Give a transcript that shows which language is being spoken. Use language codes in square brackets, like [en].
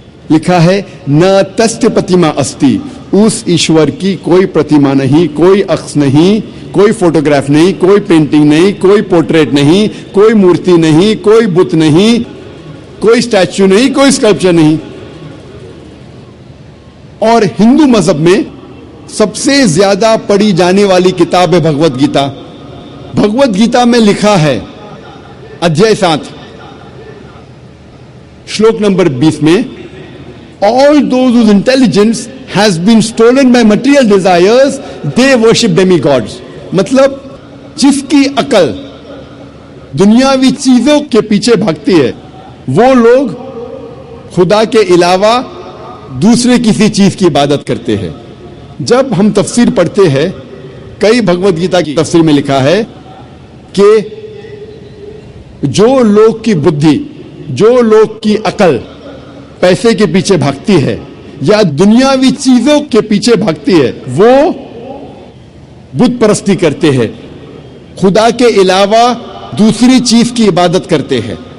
[ur] لکھا ہے [sa] نہ تست پتیما استی, [ur] اس ایشور کی کوئی پرتیما نہیں, کوئی عکس نہیں, کوئی فوٹوگراف نہیں, کوئی پینٹنگ نہیں, کوئی پورٹریٹ نہیں, کوئی مورتی نہیں, کوئی بت نہیں, کوئی اسٹیچو نہیں, کوئی اسکلپچر نہیں. اور ہندو مذہب میں سب سے زیادہ پڑھی جانے والی کتاب ہے بھگوت گیتا. بھگوت گیتا میں لکھا ہے ادھیائے 7 شلوک نمبر 20 میں [en] all those whose intelligence has been stolen by material desires they worship demigods. [ur] مطلب جس کی عقل دنیاوی چیزوں کے پیچھے بھاگتی ہے وہ لوگ خدا کے علاوہ دوسرے کسی چیز کی عبادت کرتے ہیں. جب ہم تفسیر پڑھتے ہیں کئی بھگوت گیتا کی تفسیر میں لکھا ہے کہ جو لوگ کی بدھی, جو لوگ کی عقل پیسے کے پیچھے بھاگتی ہے یا دنیاوی چیزوں کے پیچھے بھاگتی ہے وہ بت پرستی کرتے ہیں, خدا کے علاوہ دوسری چیز کی عبادت کرتے ہیں.